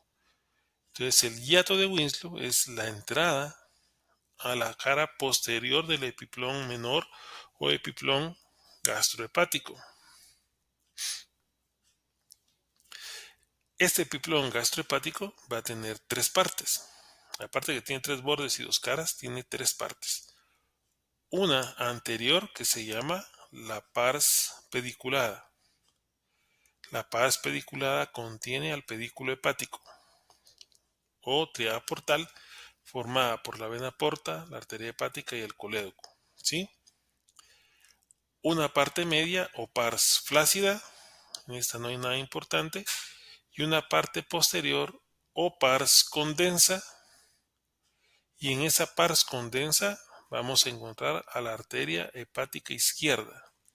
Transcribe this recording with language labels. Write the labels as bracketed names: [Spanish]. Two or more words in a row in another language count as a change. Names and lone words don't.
[Spanish] Entonces, el hiato de Winslow es la entrada a la cara posterior del epiplón menor o epiplón gastrohepático. Este epiplón gastrohepático va a tener tres partes. Aparte que tiene tres bordes y dos caras, tiene tres partes. una anterior que se llama la pars pediculada. La pars pediculada contiene al pedículo hepático o tríada portal formada por la vena porta, la arteria hepática y el colédoco, ¿sí? Una parte media o pars flácida, en esta no hay nada importante, y una parte posterior o pars condensa, y en esa pars condensa vamos a encontrar a la arteria hepática izquierda.